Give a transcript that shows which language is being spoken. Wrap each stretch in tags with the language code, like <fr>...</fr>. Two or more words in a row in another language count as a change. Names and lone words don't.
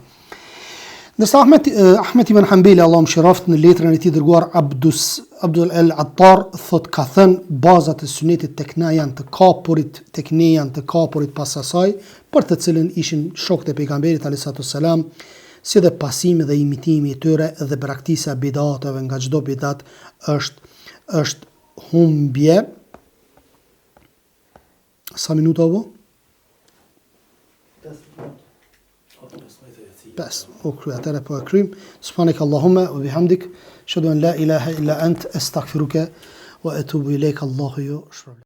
<sq>Ndërsa Ahmed ibn Hanbali, Allahu mëshiroft, në letrën e tij dërguar Abdul al-Attar thot ka thënë bazat e sunetit tek na janë të kapurit pas asaj, për të cilën ishin shokët e pejgamberit</sq> <ar>عليه السلام,</ar> <sq>si dhe pasimi dhe imitimi i tyre dhe braktisa bidateve, nga çdo bidat është humbje. Sa minuta apo? 5. Atëre po e krym.</sq> <ar>سبحانك اللهم وبحمدك أشهد أن لا إله إلا أنت أستغفرك وأتوب إليك. Allahu</ar>